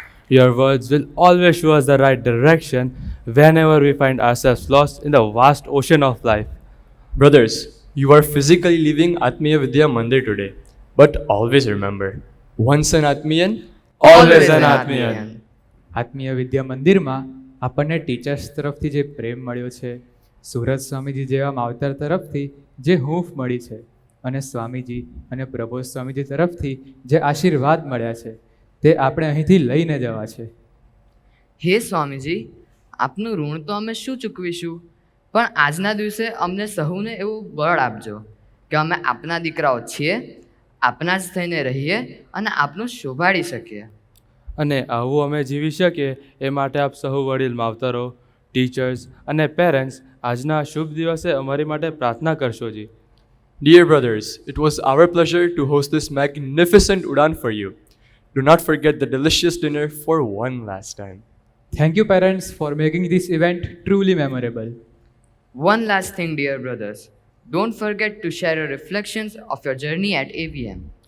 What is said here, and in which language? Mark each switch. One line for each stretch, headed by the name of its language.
English: Your words will always show us the right direction whenever we find ourselves lost in the vast ocean of life. Brothers, you are physically leaving Atmiya Vidya Mandir today. But always remember, once an Atmiyan, Always an Atmiyan.
Gujarati: આત્મીય વિદ્યા મંદિરમાં આપણને teachers તરફથી જે પ્રેમ મળ્યો છે, સુરત સ્વામીજી જેવા માવતર તરફથી જે હૂંફ મળી છે અને સ્વામીજી અને પ્રબોધ સ્વામીજી તરફથી જે આશીર્વાદ મળ્યા છે તે આપણે અહીંથી લઈને જવા છે. હે સ્વામીજી, આપનું ઋણ તો અમે શું ચૂકવીશું, પણ આજના દિવસે અમને સહુને એવું બળ આપજો કે અમે આપના દીકરાઓ છીએ, આપના જ થઈને રહીએ અને આપનું શોભાડી શકીએ. અને આવું અમે જીવી શકીએ એ માટે આપ સહુ વડીલ માવતરો, ટીચર્સ અને પેરેન્ટ્સ આજના આ શુભ દિવસે અમારી માટે પ્રાર્થના કરશો જી.
English: Dear brothers, it was our pleasure to host this magnificent Udan for you. Do not forget the delicious dinner for one last time. Thank you parents for making this event truly memorable. One last thing, dear brothers, don't forget to share your reflections of your journey at AVM.